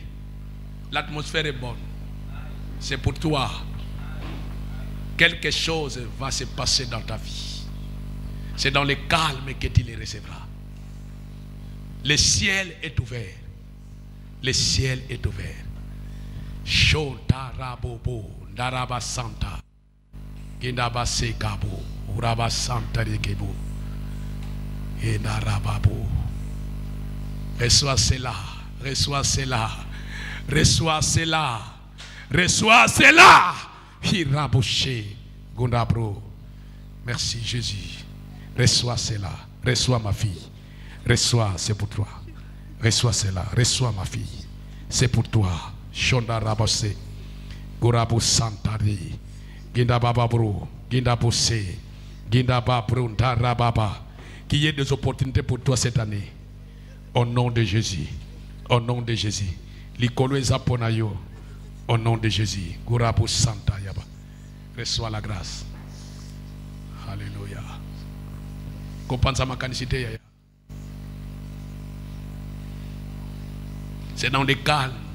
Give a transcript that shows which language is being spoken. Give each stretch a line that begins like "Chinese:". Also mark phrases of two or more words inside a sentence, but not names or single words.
French: L'atmosphère est bonne. C'est pour toi. Quelque chose va se passer dans ta vie. C'est dans le calme que tu les recevras. Le ciel est ouvert. Le ciel est ouvert. Shotarabobo, Daraba Santa, Gindaba Sekabo, Uraba Santa Rekebo, et Darababo. Reçois cela, reçois cela, reçois cela, reçois cela. Hirabouché, Gundabro. Merci Jésus. Reçois cela, reçois ma fille. Reçois, c'est pour toi. Reçois cela, reçois ma fille. C'est pour toi. Shonda Rabose, Gorabu Santari, Ginda Bababro, Ginda Bosse, Ginda Babro, Darababa. Qu'il y ait des opportunités pour toi cette année. Au nom de Jésus. Au nom de Jésus. L'icolo Zaponayo. Au nom de Jésus. Gorabu Santa Yaba. Reçois la grâce. Alléluia. Comprends ma canicité. C'est dans le calme.